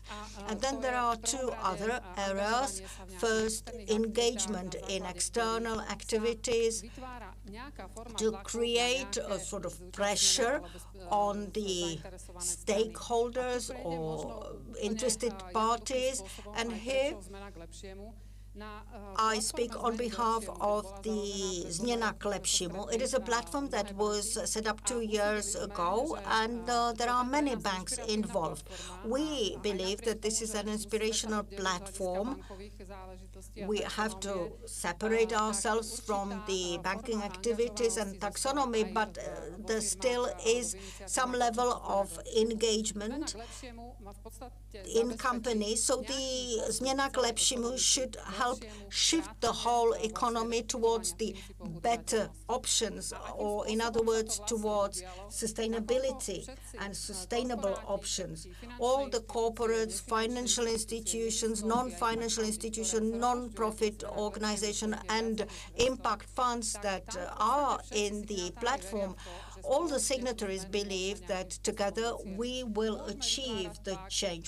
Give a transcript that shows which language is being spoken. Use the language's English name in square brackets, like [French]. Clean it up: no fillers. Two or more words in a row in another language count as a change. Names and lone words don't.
[English] And then there are two other areas. First, engagement in external activities to create a sort of pressure on the stakeholders or interested parties. And here I speak on behalf of the Změna k lepšímu. It is a platform that was set up 2 years ago, and there are many banks involved. We believe that this is an inspirational platform. We have to separate ourselves from the banking activities and taxonomy, but there still is some level of engagement in companies. So the Změna k lepšímu should help shift the whole economy towards the better options, or in other words, towards sustainability and sustainable options. All the corporates, financial institutions, non-financial institutions, non-profit organizations, and impact funds that are in the platform, all the signatories believe that together we will achieve the change.